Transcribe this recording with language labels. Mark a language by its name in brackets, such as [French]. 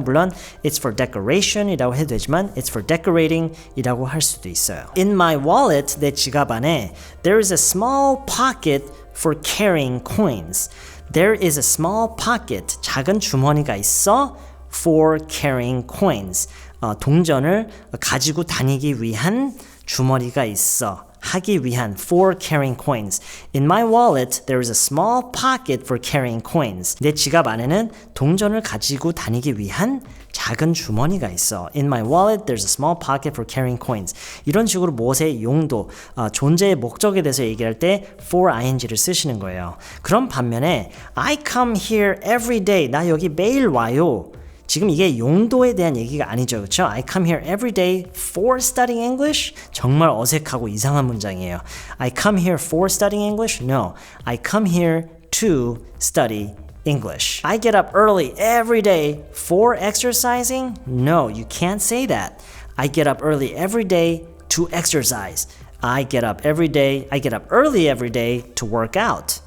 [Korean] 물론 [English] it's for decoration [Korean] 이라고 해도 되지만 [English] it's for decorating [Korean] 이라고 할 수도 있어요. [English] In my wallet, [Korean] 내 지갑 안에 [English] there is a small pocket for carrying coins. There is a small pocket, [Korean] 작은 주머니가 있어 [English] for carrying coins. [Korean] 동전을 가지고 다니기 위한 주머니가 있어. 하기 위한 [English] for carrying coins. In my wallet, there is a small pocket for carrying coins. [Korean] 내 지갑 안에는 동전을 가지고 다니기 위한 작은 주머니가 있어. [English] In my wallet, there's a small pocket for carrying coins. [Korean] 이런 식으로 무엇의 용도, 존재의 목적에 대해서 얘기할 때 for ing를 쓰시는 거예요. 그런 반면에 [English] I come here every day. [Korean] 나 여기 매일 와요. 지금 이게 용도에 대한 얘기가 아니죠. 그렇죠? [English] I come here every day for studying English? [Korean] 정말 어색하고 이상한 문장이에요. [English] I come here for studying English? No. I come here to study English. I get up early every day for exercising? No, you can't say that. I get up early every day to exercise. I get up early every day to work out.